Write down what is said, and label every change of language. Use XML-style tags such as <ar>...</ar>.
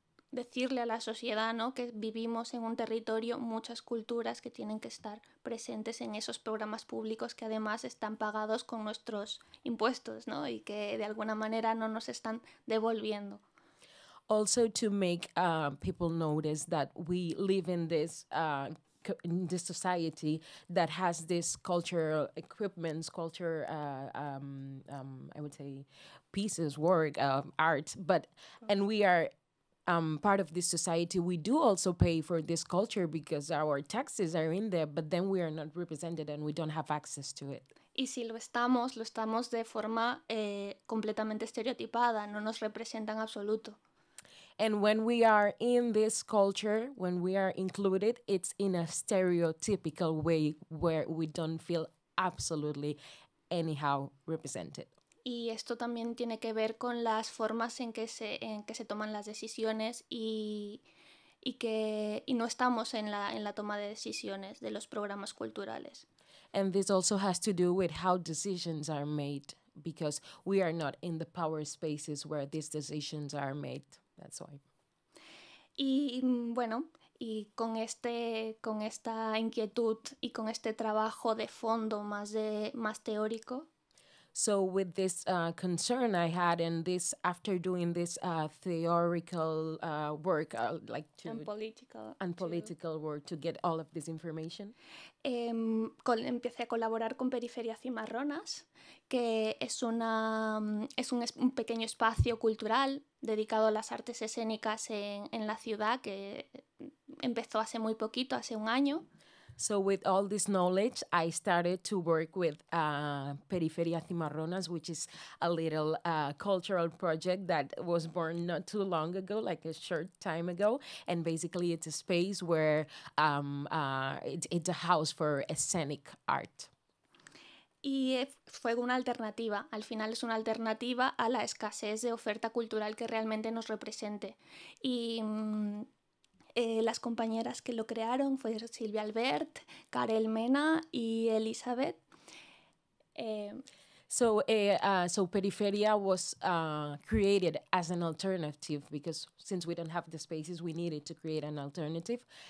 <es>Decirle a la sociedad, ¿no?, que vivimos en un territorio, muchas culturas que tienen que estar presentes en esos programas públicos que además están pagados con nuestros impuestos, ¿no?, y que de alguna manera no nos están devolviendo.</es> <en>Also to make people notice that we live in this society that has this cultural equipments, I would say pieces, work, art, and we are part of this society. We do also pay for this culture because our taxes are in there, but then we are not represented and we don't have access to it.</en> <es>Y si lo estamos de forma completamente estereotipada, no nos representa en absoluto.</es> <en>And when we are in this culture, when we are included, it's in a stereotypical way where we don't feel absolutely anyhow represented.</en> <es>Y esto también tiene que ver con las formas en que se toman las decisiones y no estamos en la toma de decisiones de los programas culturales.</es> <en>And this also has to do with how decisions are made, because we are not in the power spaces where these decisions are made. That's why.</en> <es>Y bueno, y con esta inquietud y con este trabajo de fondo más teórico.</es> <en>So with this concern I had, and this after doing this theoretical work, political work to get all of this information,</en> <es>empecé a colaborar con Periferia Cimarronas, que es un pequeño espacio cultural dedicado a las artes escénicas en la ciudad, que empezó hace muy poquito, hace un año.</es> <en>So with all this knowledge, I started to work with Periferia Cimarronas, which is a little cultural project that was born not too long ago, like a short time ago. And basically it's a space where it's a house for scenic art.</en> <es>Y fue una alternativa, al final es una alternativa a la escasez de oferta cultural que realmente nos represente. Y las compañeras que lo crearon fue Silvia Albert, Karel Mena y Elizabeth.</es> <en>So Periferia was created as an alternative because since we don't have the spaces, we needed to create an alternative.</en>